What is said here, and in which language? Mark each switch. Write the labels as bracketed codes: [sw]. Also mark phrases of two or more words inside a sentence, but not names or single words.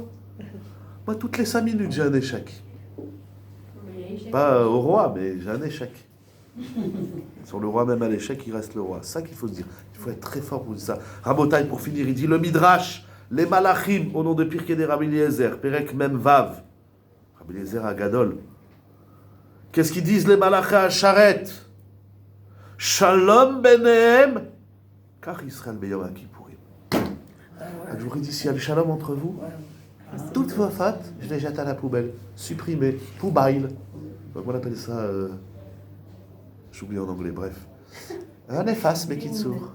[fr] Moi, toutes les 5 minutes, j'ai un échec. Pas au roi, mais j'ai un échec. Sur le roi, même à l'échec, il reste le roi. C'est ça qu'il faut se dire. Il faut être très fort pour dire ça. Rabotai, pour finir, il dit le Midrash, les Malachim, au nom de Pirkei de Rabbi Eliezer, [he] פרק מ"ו. [fr] Rabbi Eliezer à Gadol. Qu'est-ce qu'ils disent les Malachim à Sharet? [he] שלום ביניהם, כפר ישראל ביום כיפורים. [fr] Je vous dis, s'il y a le shalom entre vous, toutes vos fautes, je les jette à la poubelle. Supprimez, poubaille. On appelle ça, j'oublie en anglais, bref. Un efface, Bekitsour.